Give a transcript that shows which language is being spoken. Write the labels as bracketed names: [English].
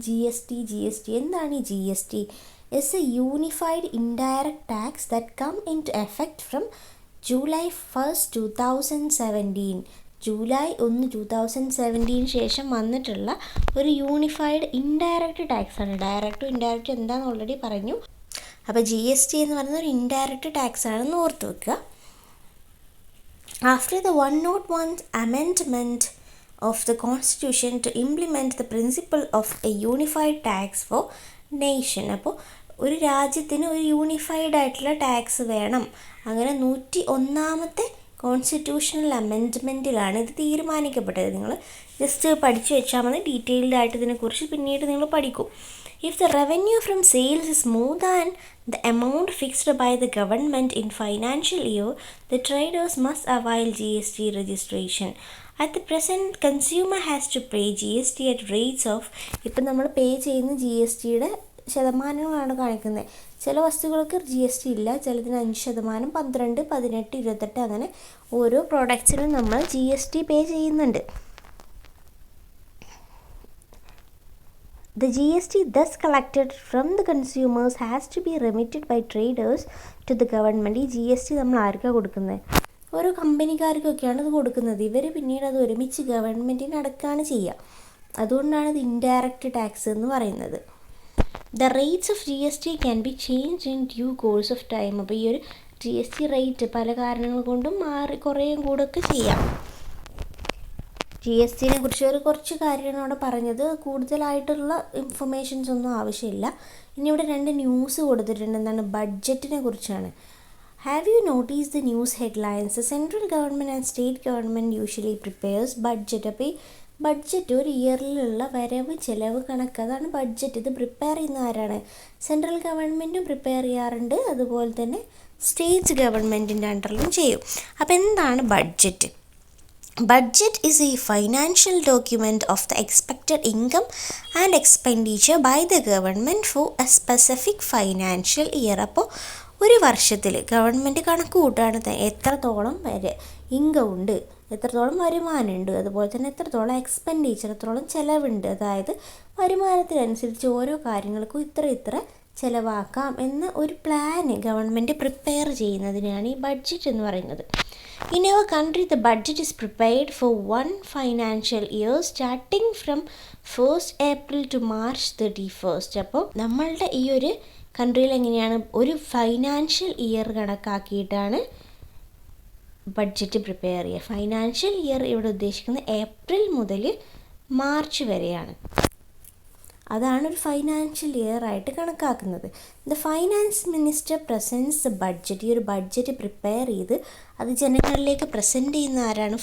[Malayalam] G S T എന്താണ് ഈ GST? [English] It's a unified indirect tax that come into effect from July 1st, 2017. [Malayalam] July 1, 2017 ശേഷം വന്നിട്ടുള്ള ഒരു unified indirect ടാക്സാണ്. ഡയറക്റ്റും ഇൻഡയറക്റ്റും എന്താണെന്ന് already പറഞ്ഞു. അപ്പോൾ GST എന്ന് പറയുന്നത് ഒരു ഇൻഡയറക്റ്റ് ടാക്സ് ആണെന്ന് ഓർത്ത് വെക്കുക. [English] After the 101th amendment of the Constitution to implement the principle of a unified tax for nation. [Malayalam] അപ്പോൾ ഒരു രാജ്യത്തിന് ഒരു യൂണിഫൈഡ് ആയിട്ടുള്ള ടാക്സ് വേണം. അങ്ങനെ 101ാമത്തെ കോൺസ്റ്റിറ്റ്യൂഷണൽ അമെൻഡ്മെൻറ്റിലാണ് ഇത് തീരുമാനിക്കപ്പെട്ടത്. നിങ്ങൾ ജസ്റ്റ് പഠിച്ചു വെച്ചാൽ മതി. ഡീറ്റെയിൽഡ് ആയിട്ട് ഇതിനെക്കുറിച്ച് പിന്നീട് നിങ്ങൾ പഠിക്കും. [English] If the revenue from sales is more than the amount fixed by the government in financial year, the traders must avail GST registration. At the present, consumer has to pay GST at rates of, [Malayalam] ഇപ്പം നമ്മൾ പേ ചെയ്യുന്ന GSTയുടെ ശതമാനങ്ങളാണ് കാണിക്കുന്നത്. ചില വസ്തുക്കൾക്ക് GST ഇല്ല, ചിലതിന് 5%, 12, 18, 28 അങ്ങനെ ഓരോ പ്രോഡക്റ്റ്സിനും നമ്മൾ GST പേ ചെയ്യുന്നുണ്ട്. [English] The GST thus collected from the consumers has to be remitted by traders to the government. [Malayalam] ഈ GST നമ്മൾ ആർക്കാണ് കൊടുക്കുന്നത്? ഓരോ കമ്പനിക്കാർക്കൊക്കെയാണ് ഇത് കൊടുക്കുന്നത്. ഇവർ പിന്നീട് അത് ഒരുമിച്ച് ഗവൺമെൻറ്റിന് അടക്കുകയാണ് ചെയ്യുക. അതുകൊണ്ടാണ് ഇത് ഇൻഡയറക്റ്റ് ടാക്സ് എന്ന് പറയുന്നത്. [English] The rates of GST can be changed in due course of time. [Malayalam] അപ്പോൾ ഈ ഒരു GST റേറ്റ് പല കാരണങ്ങൾ കൊണ്ടും കുറേയും കൂടെയൊക്കെ ചെയ്യാം. GSTനെ കുറിച്ച് കുറച്ച് കാര്യമാണ് അവിടെ പറഞ്ഞത്. കൂടുതലായിട്ടുള്ള ഇൻഫർമേഷൻസ് ഒന്നും ആവശ്യമില്ല. ഇനി ഇവിടെ 2 ന്യൂസ് കൊടുത്തിട്ടുണ്ട്. എന്താണ്? ബഡ്ജറ്റിനെ കുറിച്ചാണ്. [English] Have you notice the news headlines? Central government and state government usually prepares budget. [Malayalam] അപ്പോൾ ഈ ബഡ്ജറ്റ് ഒരു ഇയറിലുള്ള വരവ് ചിലവ് കണക്ക്, അതാണ് ബഡ്ജറ്റ്. ഇത് പ്രിപ്പയർ ചെയ്യുന്ന ആരാണ്? സെൻട്രൽ ഗവൺമെൻറ്റും പ്രിപ്പയർ ചെയ്യാറുണ്ട്, അതുപോലെ തന്നെ സ്റ്റേറ്റ് ഗവൺമെൻറ്റിൻ്റെ അണ്ടറിലും ചെയ്യും. അപ്പോൾ എന്താണ് budget? [English] Budget is a financial document of the expected income and expenditure by the government for a specific financial year. [Malayalam] അപ്പോൾ ഒരു വർഷത്തിൽ ഗവൺമെൻറ് കണക്ക് കൂട്ടുകയാണ് എത്രത്തോളം ഇൻകം ഉണ്ട്, എത്രത്തോളം വരുമാനമുണ്ട്, അതുപോലെ തന്നെ എത്രത്തോളം എക്സ്പെൻഡിച്ചർ, എത്രത്തോളം ചിലവുണ്ട്. അതായത് വരുമാനത്തിനനുസരിച്ച് ഓരോ കാര്യങ്ങൾക്കും ഇത്ര ചിലവാക്കാം എന്ന ഒരു പ്ലാന് ഗവൺമെൻറ് പ്രിപ്പയർ ചെയ്യുന്നതിനാണ് ഈ ബഡ്ജറ്റ് എന്ന് പറയുന്നത്. [English] In our country, the budget is prepared for one financial year starting from 1st April to March 31st. [Malayalam] അപ്പോൾ നമ്മളുടെ ഈ ഒരു കൺട്രിയിൽ എങ്ങനെയാണ് ഒരു ഫൈനാൻഷ്യൽ ഇയർ കണക്കാക്കിയിട്ടാണ് ബഡ്ജറ്റ് പ്രിപ്പയർ ചെയ്യുക. ഫൈനാൻഷ്യൽ ഇയർ ഇവിടെ ഉദ്ദേശിക്കുന്നത് ഏപ്രിൽ മുതൽ മാർച്ച് വരെയാണ്. അതാണ് ഒരു ഫൈനാൻഷ്യൽ ഇയർ ആയിട്ട് കണക്കാക്കുന്നത്. [English] The finance minister presents the budget. [Malayalam] ഈ ഒരു ബഡ്ജറ്റ് പ്രിപ്പയർ ചെയ്ത് അത് ജനങ്ങളിലേക്ക് പ്രസൻറ്റ് ചെയ്യുന്ന ആരാണ്?